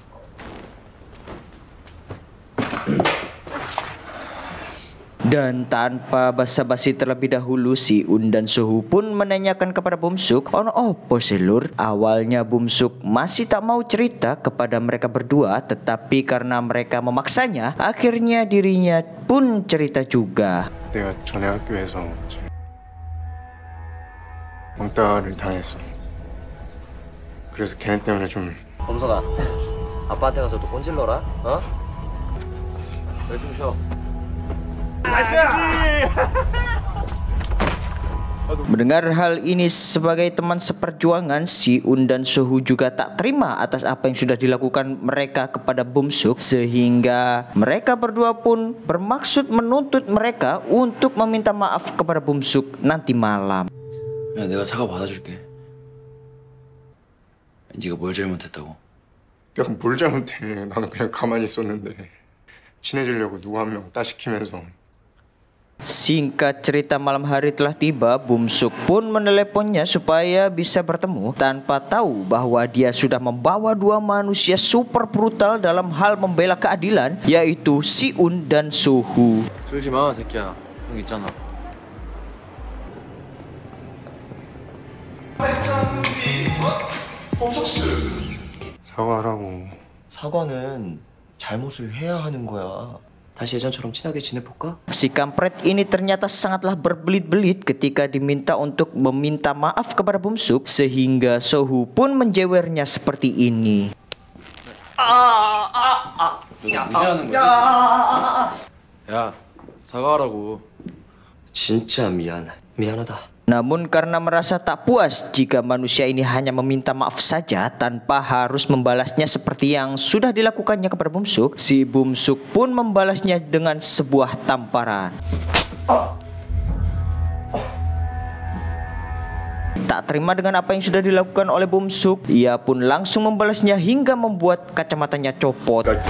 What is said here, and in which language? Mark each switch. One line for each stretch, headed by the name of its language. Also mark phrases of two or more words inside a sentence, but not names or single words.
Indonesian: Dan tanpa basa-basi terlebih dahulu, Si-un dan Suhu pun menanyakan kepada Bum-suk,
Javanese: "Ono opo selur?"
Indonesian: Awalnya Bum-suk masih tak mau cerita kepada mereka berdua, tetapi karena mereka memaksanya, akhirnya dirinya pun cerita juga.
Korean: 내가 전에 학교에서 왕따를 당했어. 그래서 걔네 때문에 좀 범석아, 아빠한테 가서 또 꼰질러라. 어? 왜 좀 쉬어?
Indonesian: Mendengar hal ini sebagai teman seperjuangan, Si-un dan Suhu juga tak terima atas apa yang sudah dilakukan mereka kepada Bum-suk, sehingga mereka berdua pun bermaksud menuntut mereka untuk meminta maaf kepada Bum-suk nanti malam.
Korean: 야, 내가 사과 받아줄게. 네가 뭘 잘못했다고? 내가 뭘 잘못해. 나는 그냥 가만히 있었는데 친해지려고 누구 한 명 따시키면서.
Indonesian: Singkat cerita, malam hari telah tiba. Bum-suk pun meneleponnya supaya bisa bertemu, tanpa tahu bahwa dia sudah membawa 2 manusia super brutal dalam hal membela keadilan, yaitu Si-un dan Suhu.
Korean: 쫄지 마, 새끼야. 형 있잖아. 사과하라고. 사과는 잘못을 해야 하는 거야. 다시 예전처럼 친하게 지내볼까?
Indonesian: Si kampret ini ternyata sangatlah berbelit-belit ketika diminta untuk meminta maaf kepada Bum-suk, sehingga Suhu pun menjewernya seperti ini.
Korean: 무시하는 거지? 야, 사과하라고. 진짜 미안하다.
Indonesian: Namun karena merasa tak puas jika manusia ini hanya meminta maaf saja tanpa harus membalasnya seperti yang sudah dilakukannya kepada Bum-suk, si Bum-suk pun membalasnya dengan sebuah tamparan. Tak terima dengan apa yang sudah dilakukan oleh Bum-suk, ia pun langsung membalasnya hingga membuat kacamatanya copot.